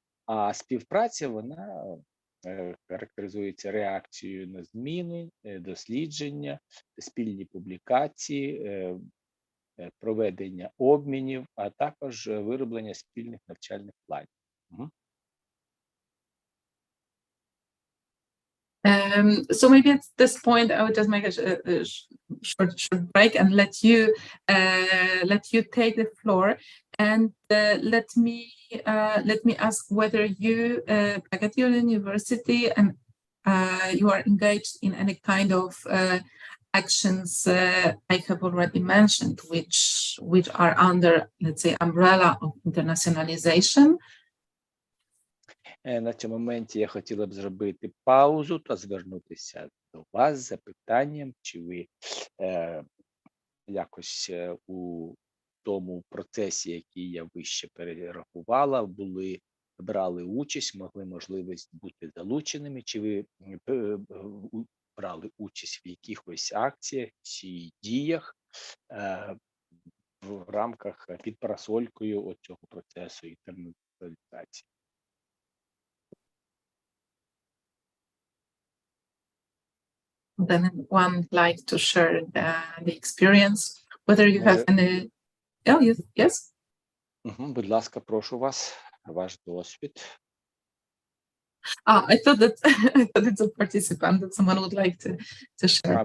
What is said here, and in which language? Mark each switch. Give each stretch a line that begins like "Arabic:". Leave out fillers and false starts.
Ukrainian: А співпраця, вона характеризується реакцією на зміни, дослідження, спільні публікації, проведення обмінів, а також вироблення спільних навчальних планів.
English: So maybe at this point I would just make a short break and let you take the floor, and let me ask whether you at your university and you are engaged in any kind of actions I have already mentioned, which are under, let's say, umbrella of internationalization.
Ukrainian: На цьому моменті я хотіла б зробити паузу та звернутися до вас з запитанням, чи ви якось у тому процесі, який я вище перерахувала, брали участь, могли можливість бути залученими, чи ви брали участь в якихось акціях чи діях в рамках під парасолькою цього процесу інтернаціоналізації.
English: Then one would like to share the experience, whether you have any. Oh, yes.
Ukrainian: Будь ласка, прошу вас, ваш досвід.
English: I thought it's a participant that someone would like to share.